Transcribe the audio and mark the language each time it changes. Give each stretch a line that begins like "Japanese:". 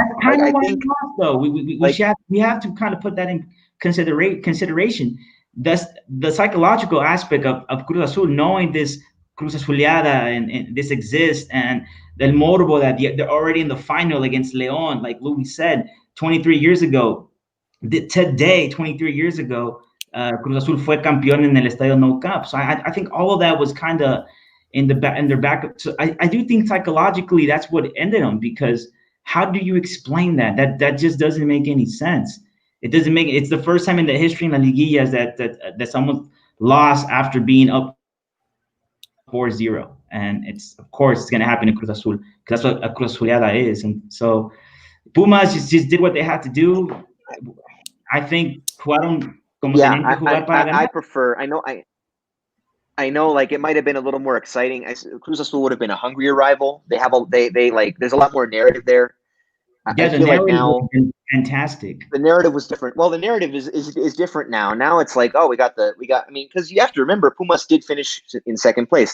English: That's kind of what I thought, though. We have to kind of put that in consideration. That's the psychological aspect of Cruz Azul, knowing this Cruz Azuleada and this exists, and El Morbo that they're already in the final against León, like Louis said, 23 years ago.
Spanish: Today, 23 years ago, Cruz Azul fue campeón en el Estadio Nou Camp.
English: So I think all of that was kind of in their back. So I do think psychologically that's what ended them, because how do you explain that? That just doesn't make any sense. It doesn't make. It's the first time in the history in La Liguilla that someone lost after being up 4-0, and it's of course it's going to happen in Cruz Azul because that's what a Cruz Azuleada is. And so Pumas just did what they had to do.
Spanish: I think jugaron como tenían que jugar para ganar.
English: I prefer. I know, like it might have been a little more exciting. Cruz Azul would have been a hungrier rival. They like. There's a lot more narrative there. Yeah, the narrative was fantastic. The narrative was different. Well, the narrative is different now. Now it's like, oh, we got. I mean, because you have to remember, Pumas did finish in second place.